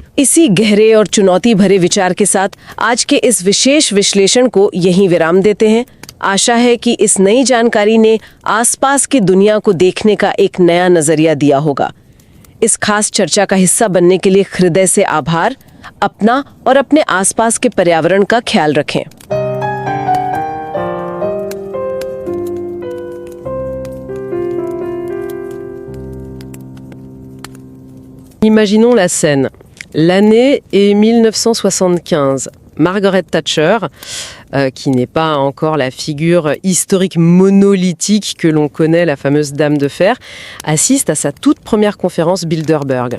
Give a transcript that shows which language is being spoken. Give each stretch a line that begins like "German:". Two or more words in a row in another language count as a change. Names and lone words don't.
Hindi: इसी गहरे और चुनौती भरे विचार के साथ आज के इस विशेष विश्लेषण को यहीं विराम देते हैं। आशा है कि इस नई जानकारी ने आसपास की दुनिया को देखने का एक नया नजरिया दिया होगा। इस खास चर्चा का हिस्सा बनने के लिए हृदय से आभार। अपना और अपने आसपास के पर्यावरण का ख्याल रखें।
French: Imaginons la scène. L'année est 1975. Margaret Thatcher, qui n'est pas encore la figure historique monolithique que l'on connaît, la fameuse Dame de Fer, assiste à sa toute première conférence Bilderberg.